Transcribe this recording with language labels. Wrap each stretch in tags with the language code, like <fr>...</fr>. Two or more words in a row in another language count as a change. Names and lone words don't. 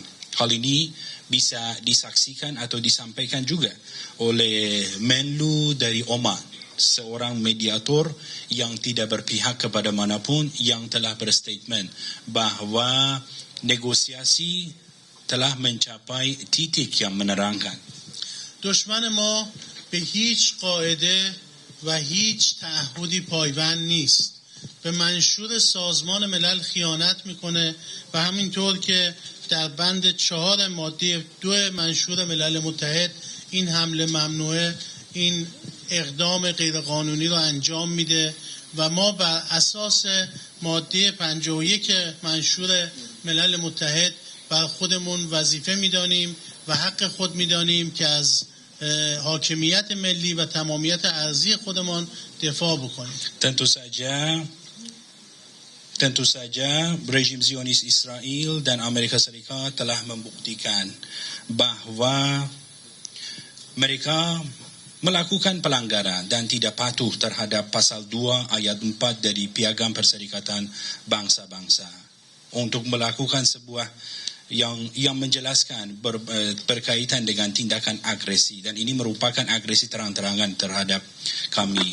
<id>Hal ini bisa disaksikan atau disampaikan juga oleh Menlu dari Oman, seorang mediator yang tidak berpihak kepada manapun, yang telah berstatement bahawa negosiasi telah mencapai titik yang menerangkan.</id> <fa>دشمن ما به هیچ قاعده و هیچ تعهدی پایبند نیست. به منشور سازمان ملل خیانت میکنه و همینطور که در بند 4 ماده 2 منشور ملل متحد این حمله ممنوعه، این اقدام غیرقانونی رو انجام میده و ما بر اساس ماده 51 منشور ملل متحد بر خودمون وظیفه میدانیم و حق خود میدانیم که از حاکمیت ملی و تمامیت ارضی خودمان دفاع بکنیم.</fa> <id>Tentu saja rejim Zionis Israel dan Amerika Serikat telah membuktikan bahawa mereka melakukan pelanggaran dan tidak patuh terhadap pasal 2 ayat 4 dari Piagam Perserikatan Bangsa-Bangsa untuk melakukan sebuah yang menjelaskan berkaitan dengan tindakan agresi, dan ini merupakan agresi terang-terangan terhadap kami.</id>